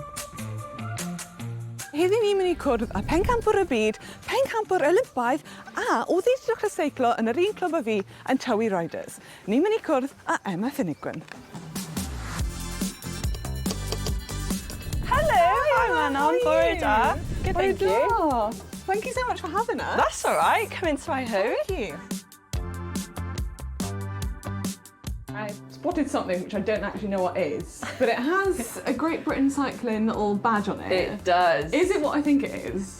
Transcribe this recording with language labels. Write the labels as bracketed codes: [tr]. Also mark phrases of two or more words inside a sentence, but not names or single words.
[cy] Heddi ni'n mynd i cwrdd â Phencampwr y Byd, Phencampwr y Olympaidd a oedd i dechrau seiclo yn yr un clwb â fi yn Tywi Riders. Ni'n mynd i cwrdd â Emma Finucane. [en] Hello, hi Manon, [cy] bore da. [en] Good, thank you. Thank you so much for having us. That's all right, come into my home. Thank you. I spotted something which I don't actually know what is, but it has a Great Britain cycling little badge on it. It does. Is it what I think it is?